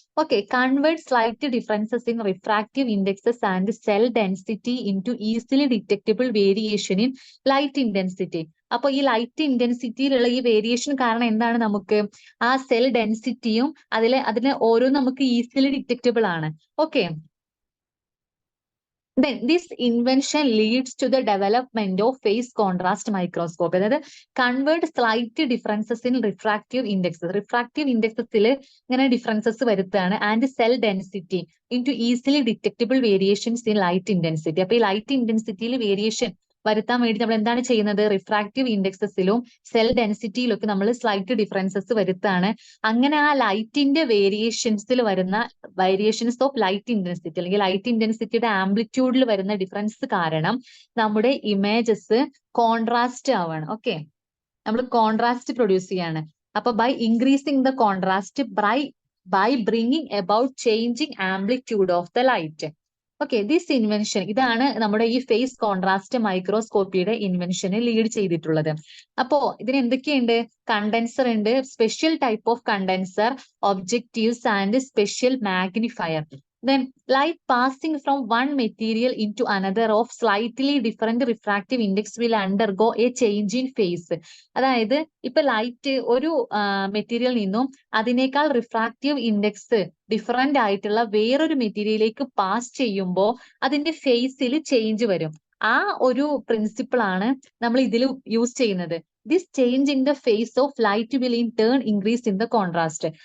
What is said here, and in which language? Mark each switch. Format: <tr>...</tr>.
<en>Okay, convert slight differences in refractive indexes and cell density into easily detectable variation in light intensity.</en> <ml>അപ്പൊ ഈ light ഇന്റൻസിറ്റിയിലുള്ള ഈ variation കാരണം എന്താണ്? നമുക്ക് ആ സെൽ ഡെൻസിറ്റിയും അതിലെ ഓരോന്നും നമുക്ക് ഈസിലി ഡിറ്റക്റ്റബിൾ ആണ്.</ml> <en>Okay, then this invention leads to the development of phase contrast microscope.</en> <ml>അതായത് convert slight differences in refractive ഇൻഡെക്സസിൽ ഇങ്ങനെ differences വരുത്തുകയാണ്.</ml> <en>And cell density into easily detectable variations in light intensity.</en> <ml>അപ്പൊ ഈ light ഇന്റൻസിറ്റിയിൽ variation വരുത്താൻ വേണ്ടി നമ്മൾ എന്താണ് ചെയ്യുന്നത്? Refractive ഇൻഡെക്സസിലും cell ഡെൻസിറ്റിയിലും ഒക്കെ നമ്മൾ സ്ലൈറ്റ് ഡിഫറൻസസ് വരുത്താണ്. അങ്ങനെ ആ ലൈറ്റിന്റെ വേരിയേഷൻസിൽ വരുന്ന</ml> <en>variations of light intensity</en> <ml>അല്ലെങ്കിൽ ലൈറ്റ് ഇന്റൻസിറ്റിയുടെ ആംപ്ലിറ്റ്യൂഡിൽ വരുന്ന ഡിഫറൻസ് കാരണം നമ്മുടെ ഇമേജസ് കോൺട്രാസ്റ്റ് ആവാണ്.</ml> <en>okay,</en> <ml>നമ്മൾ കോൺട്രാസ്റ്റ് പ്രൊഡ്യൂസ് ചെയ്യാണ്. അപ്പൊ</ml> <en>By increasing the contrast by bringing about changing amplitude of the light.</en> <ml>Okay,</ml> <en>this invention,</en> <ml>ഇതാണ് നമ്മുടെ ഈ ഫേസ് കോൺട്രാസ്റ്റ് മൈക്രോസ്കോപ്പിയുടെ ഇൻവെൻഷന് ലീഡ് ചെയ്തിട്ടുള്ളത്. അപ്പോ ഇതിന് എന്തൊക്കെയുണ്ട്? കണ്ടൻസർ ഉണ്ട്,</ml> <en>Special type of condenser, objectives and special magnifier. Then light passing from one material into another of slightly different refractive index will undergo a change in phase.</en> <ml>അതായത് ഇപ്പൊ light ഒരു material നിന്നും അതിനേക്കാൾ റിഫ്രാക്റ്റീവ് ഇൻഡെക്സ് ഡിഫറെന്റ് ആയിട്ടുള്ള വേറൊരു മെറ്റീരിയലിലേക്ക് pass ചെയ്യുമ്പോൾ അതിന്റെ ഫേസിൽ ചേഞ്ച് വരും. ആ ഒരു പ്രിൻസിപ്പിൾ ആണ് നമ്മൾ ഇതിൽ യൂസ് ചെയ്യുന്നത്.</ml> <en>This change in the phase of light will in turn increase in the contrast.</en>